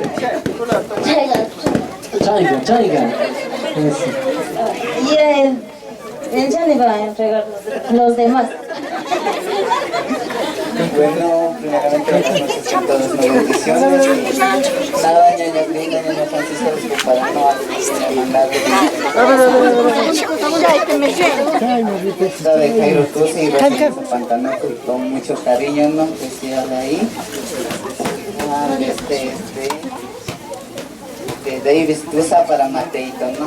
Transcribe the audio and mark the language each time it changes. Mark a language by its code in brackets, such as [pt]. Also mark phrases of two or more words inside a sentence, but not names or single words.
[qu] Chaiga. [es] y el Chani va a entregar los demás. Bueno, primeramente buenas noches con todas las bendiciones. Nada, ñaña linda, ñaña Francisca, para no mandarle de Jairo Tusi y Rosita Pantanaco con mucho cariño, ¿no? Especial ahí. De Davis Tusa para Mateito, ¿no?